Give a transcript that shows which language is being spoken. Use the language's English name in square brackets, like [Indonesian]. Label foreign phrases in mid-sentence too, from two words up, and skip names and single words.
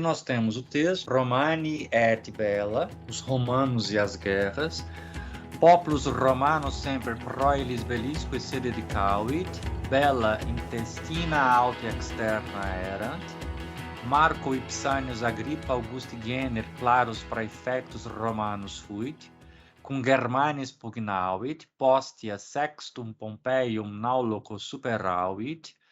[Portuguese] nós temos o texto [Latin] Romani et bella, [Portuguese] os romanos e as guerras, [Latin] populus Romanus semper proelis bellisque se dedicavit, bella intestina aut externa erant, Marco Ipsanius Agrippa Augusti Gener clarus praefectus Romanus fuit, cum Germanis pugnavit, postea sextum Pompeium nauloco superavit,